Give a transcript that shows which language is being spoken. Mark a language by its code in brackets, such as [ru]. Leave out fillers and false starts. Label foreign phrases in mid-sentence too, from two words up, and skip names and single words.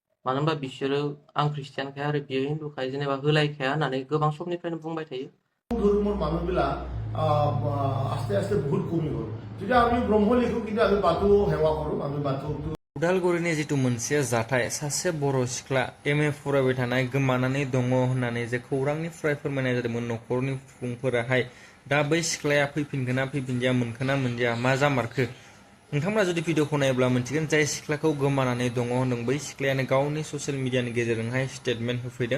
[brx] मानो होनबा बिसोरो आं ख्रिस्टियानखाय आरो बियो हिन्दुखाय जेनेबा होलायखाया होननानै गोबां समनिफ्रायनो बुंबाय थायो। [as] ধর্মের মানুষগুলা আস্তে আস্তে বহুত কমি গ'ল। যদি আমি ব্রহ্ম লিখো কিন্তু আমি বাথৌ সেৱা কৰোঁ, আমি বাথৌটো [brx] उदालगुरिनि जिथु मोनसे जाथाय सासे बर' सिख्ला MA फरायबाय थानाय गोमानानै दङ होननानै जे खौरांनिफ्राय फोरमायनाय जादोंमोन न'खरनि सुबुंफोराहाय दा बै सिख्लाया फैफिनगोना फैफिनदिया मोनखोना मोनदिया मा जामारखो नोंथांमोना जुदि भिडिअखौ नायोब्ला मोनथिगोन जाय सिख्लाखौ गोमानानै दङ होनदों बै सिख्लायानो गावनि [en] social media [brx] गेजेरजोंहाय स्टेटमेन्ट होफैदों।